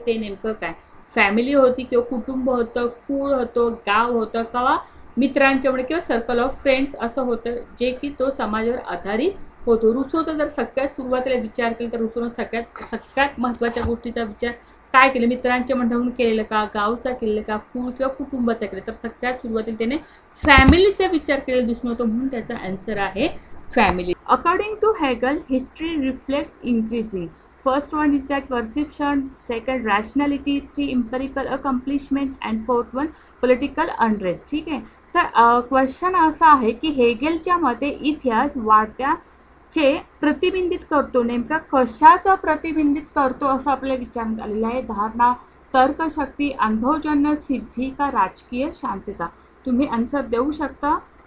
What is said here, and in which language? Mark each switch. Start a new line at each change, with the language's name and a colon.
Marathi: ते नेमकं काय, फॅमिली होती किंवा कुटुंब होतं, कुळ होतं, गाव होतं किंवा मित्रांच्यामुळे किंवा सर्कल ऑफ फ्रेंड्स असं होतं जे की तो समाजावर आधारित होतो. रुसोचा जर सगळ्यात सुरुवातीला विचार केला तर रुसोनं सगळ्यात महत्त्वाच्या गोष्टीचा विचार काय केलं, मित्रांच्या मंडळातून केलेलं का, गावचा केलेलं का, कुळ किंवा कुटुंबाचा केलं. तर सगळ्यात सुरुवातीला त्याने फॅमिलीचा विचार केलेला दिसून होतो, म्हणून त्याचा आन्सर आहे family.
English: According to Hegel, history reflects increasing. First one is that perception, second rationality, three empirical accomplishment and fourth one political unrest.
Marathi: ठीक आहे, तर क्वेश्चन असा आहे की हेगेलच्या मते इतिहास वाढत्याचे प्रतिबिंबित करतो. नेमका कशाचं प्रतिबिंबित करतो असं आपल्याला विचारण्यात आलेलं आहे. धारणा, तर्कशक्ती, अनुभवजन्य सिद्धी का राजकीय शांतता. तुम्ही आन्सर देऊ शकता.